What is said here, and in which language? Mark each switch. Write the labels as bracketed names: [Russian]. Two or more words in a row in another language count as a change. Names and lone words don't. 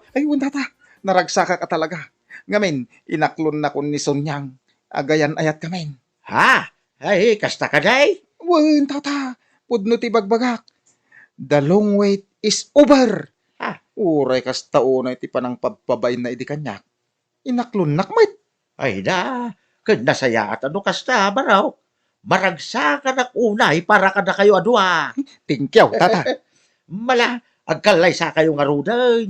[Iloko] Ay, tata, naragsaka ka talaga. Ngamin, inaklon na kun ni Sonyang. Agayan ayat kamin. Ha? Ay, kasta ka day? Tata, pudno ti bagbagak. [English] The long wait is over. Ah. [Iloko] Uray kasta unay ti panang pagpabay na idi kanyak. Inaklon nakmet. Ay da, nasaya at ano kasta, baraw. Maragsakan ak unay para ka na kayo adwa. Tingkyaw, tata. Mala, agkalay sa kayo nga rudan.